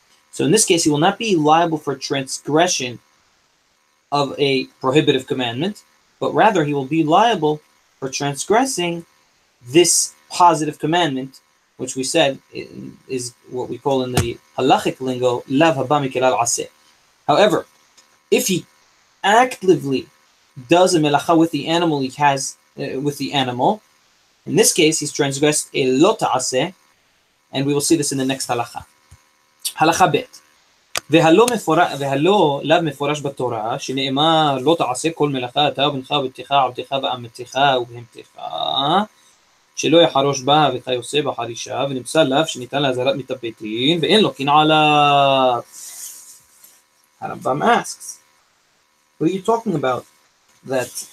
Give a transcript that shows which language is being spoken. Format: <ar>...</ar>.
<en>So in this case, he will not be liable for transgression of a prohibitive commandment, but rather he will be liable for transgressing this positive commandment, which we said is what we call in the halachic lingo,</en> <he>lav haba mikelal aseh.</he> <en>However, if he actively does a melacha with the animal he has with the animal, in this case he's transgressed a lo ta'aseh, and we will see this in the next halacha. Halacha bet.</en> <he>והלא לאו מפורש בתורה שנאמר לא תעשה כל מלאכה אתה ובנך ובתך עבדך ואמתך ובהמתך שלא יחרוש בה וכיוצא בחרישה, ונמצא לאו שניתן לאזהרת מתאבטין ואין לו קנאה עליו.</he> <en>Harambam asks, what are you talking about? That,</en>